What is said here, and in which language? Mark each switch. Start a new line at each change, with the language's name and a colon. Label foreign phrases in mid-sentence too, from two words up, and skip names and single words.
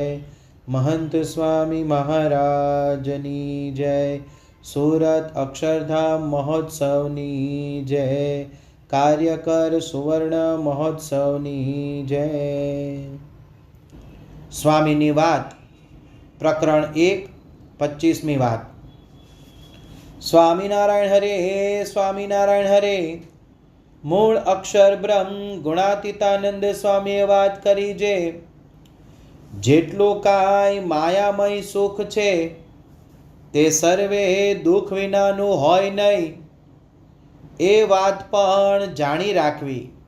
Gujarati: મહંત સ્વામી મહારાજની જય। સૂરત અક્ષરધામ મહોત્સવની જય। કાર્યકર સુવર્ણ મહોત્સવની જય। સ્વામીની વાત પ્રકરણ 1 25મી વાત। સ્વામીનારાયણ હરે સ્વામીનારાયણ હરે। मूળ અક્ષર બ્રહ્મ ગુણાતીતાનંદ સ્વામીએ વાત કરી જે જેટલું કાંઈ માયામય સુખ છે તે સર્વે દુઃખ વિનાનું હોય નહીં એ વાત પણ જાણી રાખવી।